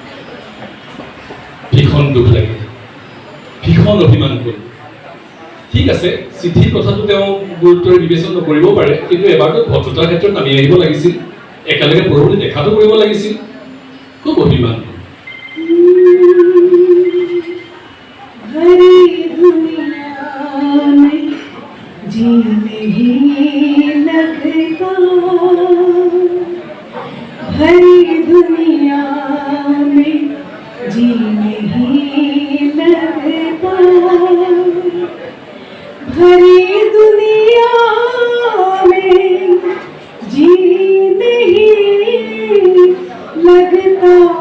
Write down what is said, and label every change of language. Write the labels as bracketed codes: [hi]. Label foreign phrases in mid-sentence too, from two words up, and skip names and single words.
[as] ভীষণ দুখ লাগিল, ভীষণ অভিমান হ'ল। ঠিক আছে, চিঠিৰ কথাটো তেওঁ গুৰুত্বৰে বিবেচনা নকৰিব পাৰে, কিন্তু এবাৰতো ভদ্ৰতাৰ ক্ষেত্ৰত নামি আহিব লাগিছিল, একেলগে পৰৱৰ্তী দেখাটো কৰিব লাগিছিল। খুব অভিমান হ'ল। [hi] भरी दुनिया में जी नहीं लगता, भरी दुनिया में जी नहीं लगता, भरी दुनिया में जी नहीं लगता,